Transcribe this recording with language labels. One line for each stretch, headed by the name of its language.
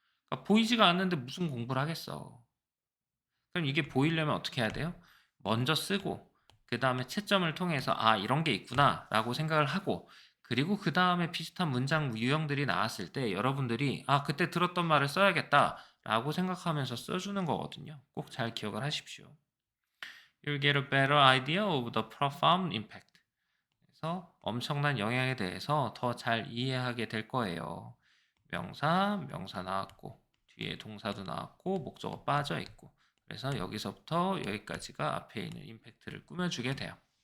Korean: 그러니까 보이지가 않는데 무슨 공부를 하겠어. 그럼 이게 보이려면 어떻게 해야 돼요? 먼저 쓰고 그 다음에 채점을 통해서 아 이런 게 있구나 라고 생각을 하고 그리고 그 다음에 비슷한 문장 유형들이 나왔을 때 여러분들이 아 그때 들었던 말을 써야겠다 라고 생각하면서 써주는 거거든요. 꼭 잘 기억을 하십시오.
English: You'll get a better idea of the profound impact.
Korean: 그래서 엄청난 영향에 대해서 더 잘 이해하게 될 거예요. 명사 나왔고 뒤에 동사도 나왔고 목적어 빠져 있고 그래서 여기서부터 여기까지가 앞에 있는 임팩트를 꾸며주게 돼요.